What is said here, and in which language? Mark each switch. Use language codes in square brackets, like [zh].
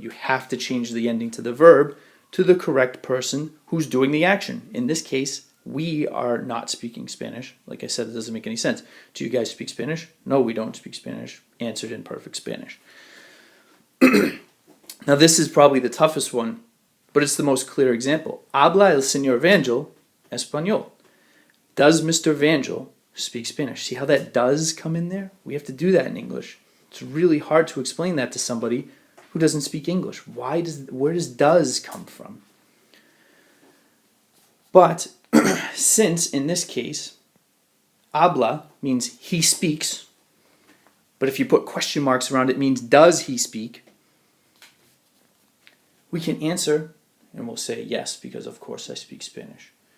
[en] You have to change the ending to the verb to the correct person who's doing the action. In this case, we are not speaking Spanish. Like I said, it doesn't make any sense. Do you guys speak Spanish? No, we don't speak Spanish. Answered in perfect Spanish. Now this is probably the toughest one, but it's the most clear example. [es] ¿Habla el señor Vangel español? [en] Does Mr. Vangel speak Spanish? See how that does come in there? We have to do that in English. It's really hard to explain that to somebody who doesn't speak English. Where does does come from? But since in this case, habla means he speaks, but if you put question marks around it, means does he speak, we can answer and we'll say yes, because of course I speak Spanish.